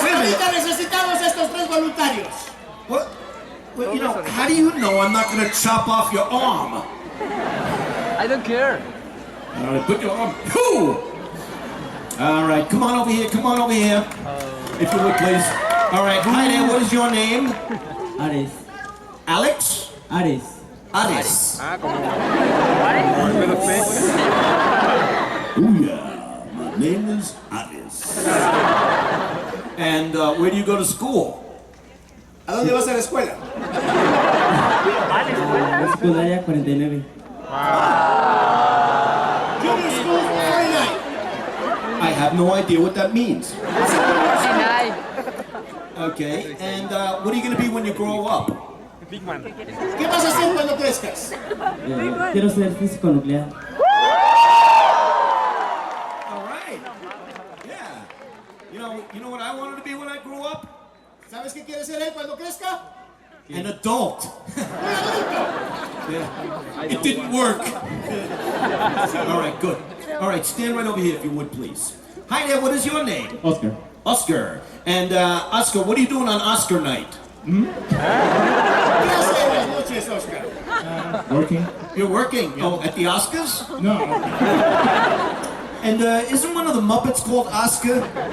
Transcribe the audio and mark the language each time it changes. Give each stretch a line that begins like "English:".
Spanish: Ahorita necesitamos estos tres voluntarios.
English: What? Well, you know, how do you know I'm not going to chop off your arm? I don't care. All right, put your arm. Whoo! All right, come on over here. If you would, please. All right, hi there. What is your name? Ares. Alex? Ares. Ares.
Spanish: Ah, como el pez.
English: Oh, yeah. My name is Ares. And where do you go to school?
Spanish: ¿A dónde vas a la escuela? Secundaria 49.
English: Junior School 49. I have no idea what that means. Okay, and what are you going to be when you grow up? Beakman.
Spanish: ¿Qué vas a hacer cuando crezcas? Quiero ser físico nuclear.
English: All right. Yeah. You know what I wanted to be when I grew up?
Spanish: ¿Sabes qué quiere ser él cuando crezca?
English: An adult.
Spanish: Un adulto.
English: Yeah. It didn't work. All right, good. All right, stand right over here if you would, please. Hi there, what is your name? Oscar. Oscar. And Oscar, what are you doing on Oscar night?
Spanish: ¿Qué hace en las noches, Oscar?
English: Working? You're working? Oh, at the Oscars? No. And isn't one of the Muppets called Oscar?